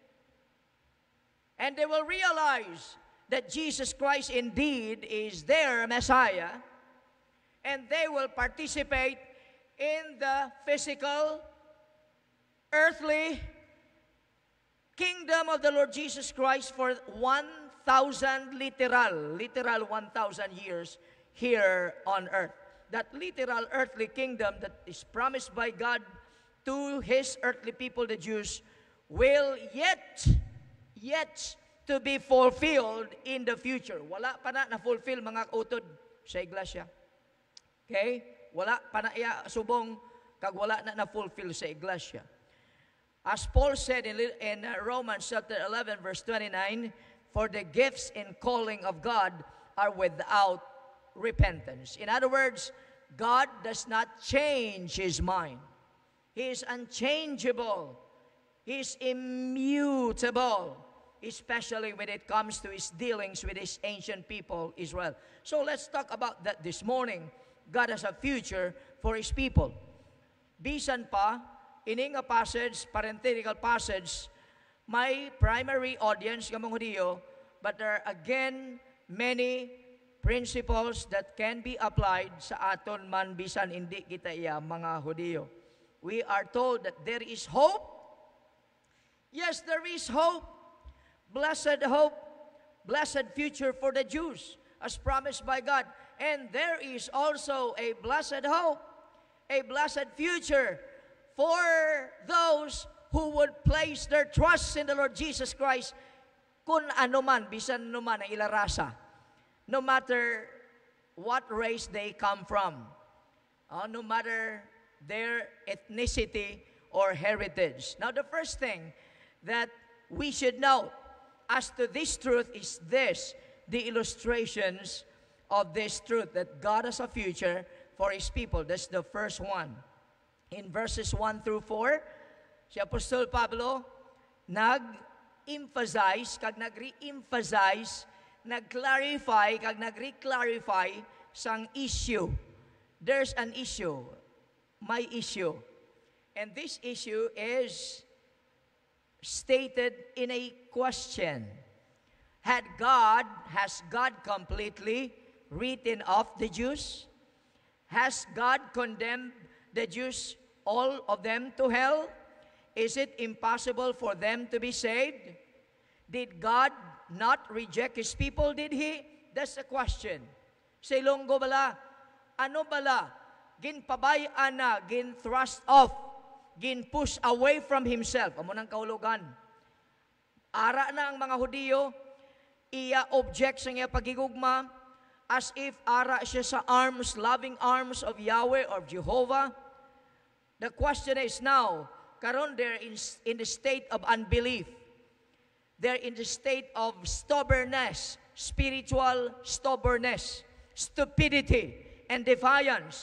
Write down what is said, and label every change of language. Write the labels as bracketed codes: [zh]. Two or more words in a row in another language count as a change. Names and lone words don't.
[en] and they will realize that Jesus Christ indeed is their Messiah, and they will participate in the physical, earthly kingdom of the Lord Jesus Christ for 1,000 literal 1,000 years here on earth. That literal earthly kingdom that is promised by God to His earthly people, the Jews, will yet to be fulfilled in the future. [hil] Wala pa na na-fulfill mga kautod sa iglesia. [en] Okay? [hil] Wala pa na subong kag wala na na-fulfill sa iglesia. [en] As Paul said in Romans chapter 11, verse 29, for the gifts and calling of God are without repentance. In other words, God does not change His mind. He is unchangeable. He is immutable, especially when it comes to His dealings with His ancient people, Israel. So let's talk about that this morning. God has a future for His people. [hil] Bisan pa, ining a passage, [en] parenthetical passage, [hil] may primary audience kamong Hudiyo, [en] but there are again many principles that can be applied [hil] sa aton man bisan hindi kita iya mga Hudiyo. [en] We are told that there is hope. Yes, there is hope. Blessed hope, blessed future for the Jews as promised by God. And there is also a blessed hope, a blessed future for those who would place their trust in the Lord Jesus Christ [hil] kun ano man, bisan ano man ang ilarasa. [en] No matter what race they come from, no matter their ethnicity or heritage. Now, the first thing that we should know as to this truth is this, the illustrations of this truth that God has a future for His people. That's the first one. In verses 1 through 4, [hil] si Apostol Pablo nag-emphasize, kag nag-re-emphasize, nag-clarify, kag nag-re-clarify sang issue. [en] There's an issue, my issue. And this issue is stated in a question. Has God completely written off the Jews? Has God condemned the Jews, all of them, to hell? Is it impossible for them to be saved? Did God not reject His people, did He? That's the question. [hil] Sa Ilonggo bala, ano bala? Ginpabayaan na, [en] gin-thrust off, gin-push away from Himself. [hil] Amo nang kahulugan. Ara na ang mga Hudiyo, iya object sa iya pagigugma, [en] as if [hil] ara siya sa [en] arms, loving arms of Yahweh or Jehovah. The question is now, karon they're in the state of unbelief. They're in the state of stubbornness, spiritual stubbornness, stupidity, and defiance.